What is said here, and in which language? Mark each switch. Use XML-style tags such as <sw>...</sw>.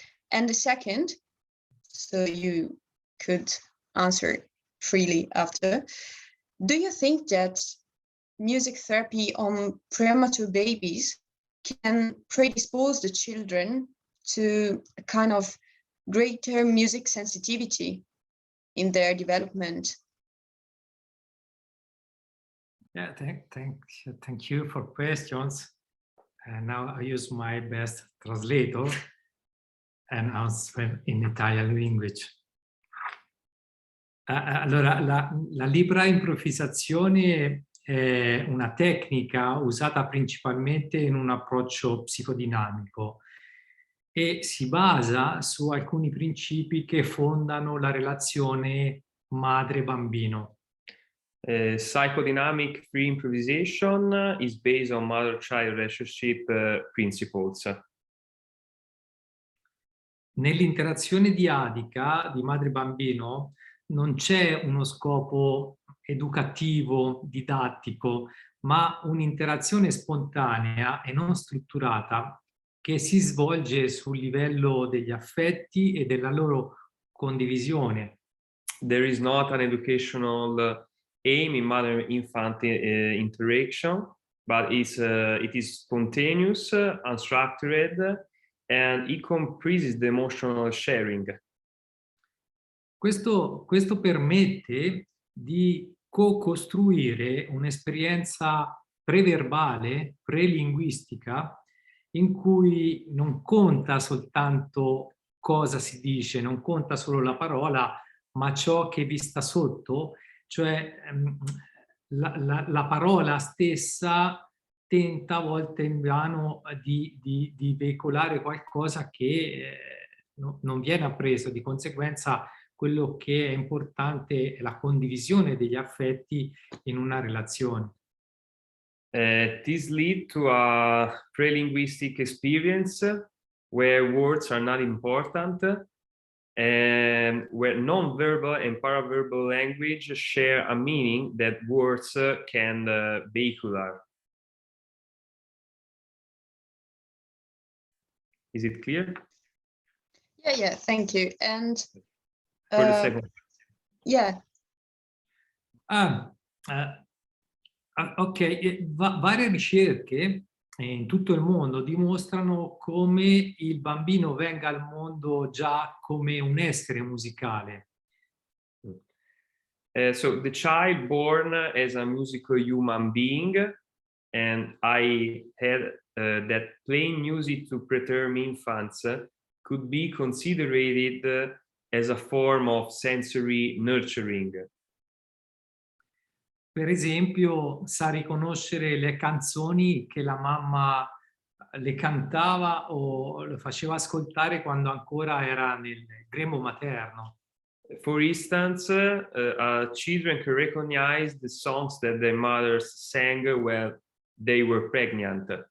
<en>And the second, so you could answer freely after, do you think that music therapy on premature babies can predispose the children to a kind of greater music sensitivity in their development? Yeah, thank you for questions. And now I use my best translator and answer in Italian language.</en> <it>Allora, la libera improvvisazione è una tecnica usata principalmente in un approccio psicodinamico e si basa su alcuni principi che fondano la relazione madre-bambino.</it> <en>Psychodynamic free improvisation is based on mother-child relationship principles.</en> <it>Nell'interazione diadica di madre-bambino non c'è uno scopo educativo, didattico, ma un'interazione spontanea e non strutturata che si svolge sul livello degli affetti e della loro condivisione.</it> <en>There is not an educational aim in mother-infant interaction, but it is spontaneous, unstructured, and it comprises the emotional sharing.</en> <it>Questo permette di co-costruire un'esperienza preverbale, prelinguistica, in cui non conta soltanto cosa si dice, non conta solo la parola, ma ciò che vi sta sotto, cioè la parola stessa tenta a volte invano di veicolare qualcosa che non viene appreso. Di conseguenza quello che è importante è la condivisione degli affetti in una relazione.</it> <en>This leads to a pre-linguistic experience where words are not important and where non-verbal and paraverbal language share a meaning that words can vehicular. Is it clear? Yeah, thank you. And For the second. yeah.</en> <it>Ok, varie ricerche in tutto il mondo dimostrano come il bambino venga al mondo già come un essere musicale.</it> <en>So the child born as a musical human being, and I had that playing music to preterm infants could be considered as a form of sensory nurturing.</en> <it>Per esempio, sa riconoscere le canzoni che la mamma le cantava o le faceva ascoltare quando ancora era nel grembo materno.</it> <en>For instance, children can recognize the songs that their mothers sang while they were pregnant.</en>